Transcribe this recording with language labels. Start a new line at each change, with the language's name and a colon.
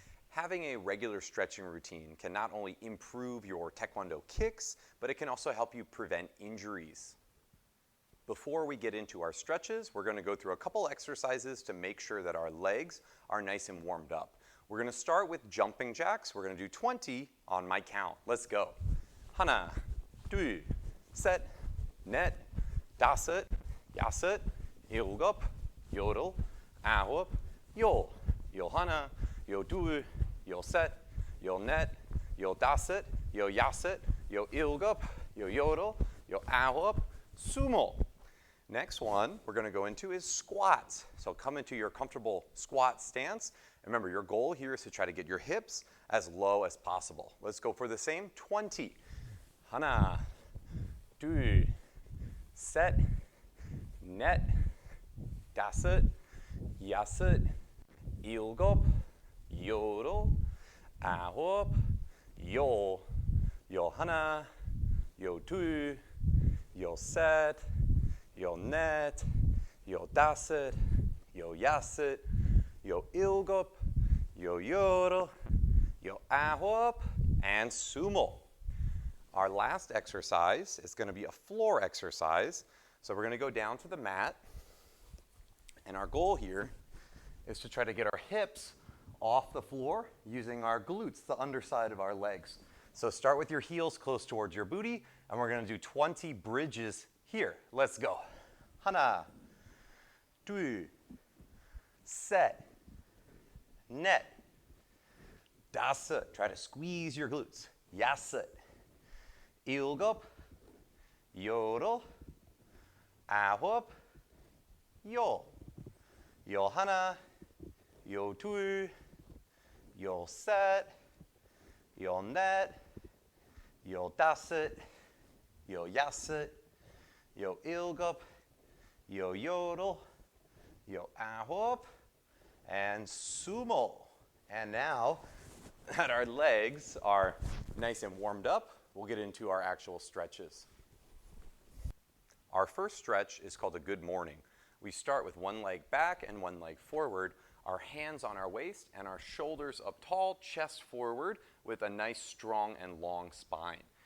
English: Having a regular stretching routine can not only improve your Taekwondo kicks, but it can also help you prevent injuries. Before we get into our stretches, we're going to go through a couple exercises to make sure that our legs are nice and warmed up. We're going to start with jumping jacks. We're going to do 20 on my count. Let's go.
Korean: 하나, 둘, 셋, 넷, 다섯, 여섯, 일곱, 여덟, 아홉, 열, 열하나, 열둘, 열셋, 열넷, 열다섯, 열여섯, 열일곱, 열여덟, 열아홉, 스물.
English: Next one we're going to go into is squats. So come into your comfortable squat stance. And remember, your goal here is to try to get your hips as low as possible. Let's go for the same 20.
Korean: 하나, 둘, 셋, 넷, 다섯, 여섯, 일곱, 여덟, 아홉, 열, 열하나, 열둘, 열셋, 열넷, 열다섯, 열여섯, 열일곱, 열여덟, 열아홉, and 스물.
English: Our last exercise is going to be a floor exercise. So we're going to go down to the mat. And our goal here is to try to get our hips off the floor using our glutes, the underside of our legs. So start with your heels close towards your booty, and we're going to do 20 bridges here. Let's go.
Korean: 하나, 둘, 셋, 넷, 다섯.
English: Try to squeeze your glutes.
Korean: 여섯, 일곱, 여덟, 아홉, 열, 열하나, 열둘, 열셋, 열넷, 열다섯, 열여섯, 열일곱, 열여덟, 열아홉, and 스물.
English: And now that our legs are nice and warmed up, we'll get into our actual stretches. Our first stretch is called a good morning. We start with one leg back and one leg forward, our hands on our waist and our shoulders up tall, chest forward with a nice strong and long spine.